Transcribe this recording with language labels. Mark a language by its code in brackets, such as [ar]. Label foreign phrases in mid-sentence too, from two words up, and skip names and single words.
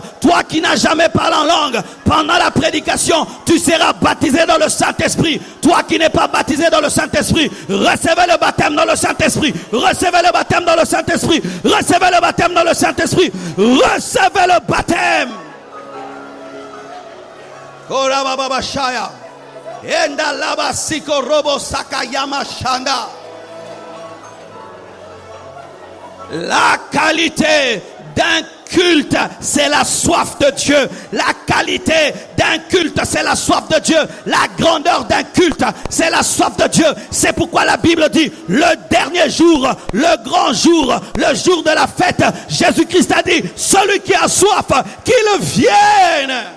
[fr] Toi qui n'as jamais parlé en langue, pendant la prédication, tu seras baptisé dans le Saint-Esprit. Toi qui n'es pas baptisé dans le Saint-Esprit, recevez le baptême dans le Saint-Esprit. Recevez le baptême dans le Saint-Esprit. Recevez le baptême dans le Saint-Esprit. Recevez le baptême. Korababashaya. Enda laba siko robo sakayama shanda. La qualité d'un culte, c'est la soif de Dieu. La qualité d'un culte, c'est la soif de Dieu. La grandeur d'un culte, c'est la soif de Dieu. C'est pourquoi la Bible dit, le dernier jour, le grand jour, le jour de la fête, Jésus-Christ a dit, celui qui a soif, qu'il vienne.